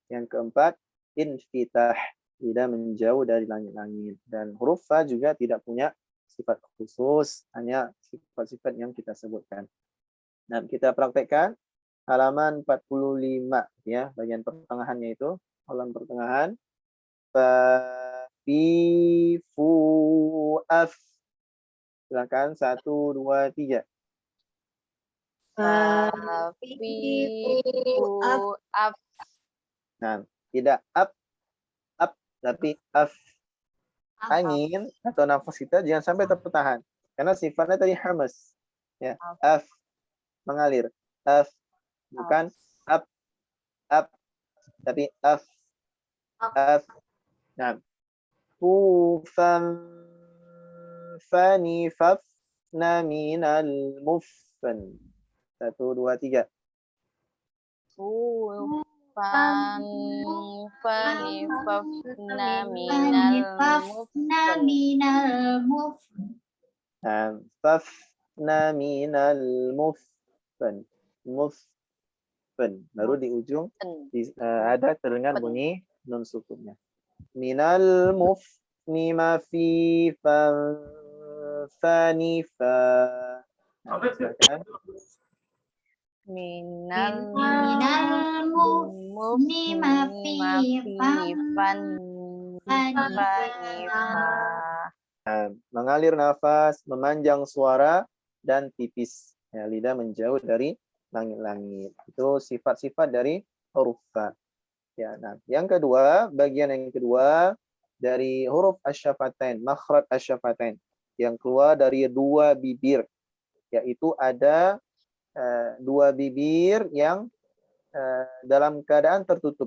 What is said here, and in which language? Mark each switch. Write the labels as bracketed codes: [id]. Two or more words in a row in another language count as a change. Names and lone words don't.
[id] Yang keempat, infitah. Lidah menjauh dari langit-langit. Dan huruf fa juga tidak punya sifat khusus, hanya sifat-sifat yang kita sebutkan. Nah, kita praktekkan halaman 45, ya, bagian pertengahannya itu, halaman pertengahan. Fa, fi, fu, af. Silakan 1, 2, 3. Fa, fi, fu, af. Nah, tidak up, tapi af. Angin atau nafas kita jangan sampai tertahan, karena sifatnya tadi hamas, ya, af, mengalir, af, bukan up, tapi af, af. Nah, fufan, fani, fafna, minal, muffan. 1, 2, 3. Fan, fani, fafna, minal muffan. Fafna minal muffan. Muffan. Baru di ujung ada terdengar bunyi nun sukunnya. Minal muffni ma fi fani fa. Minal muffni ma fi fan mengalir nafas, memanjang suara, dan tipis. Ya, lidah menjauh dari langit-langit. Itu sifat-sifat dari huruf fa. Ya, nah, yang kedua, bagian yang kedua dari huruf asyafatain, makhraj asyafatain, yang keluar dari 2 bibir, yaitu ada 2 bibir yang dalam keadaan tertutup.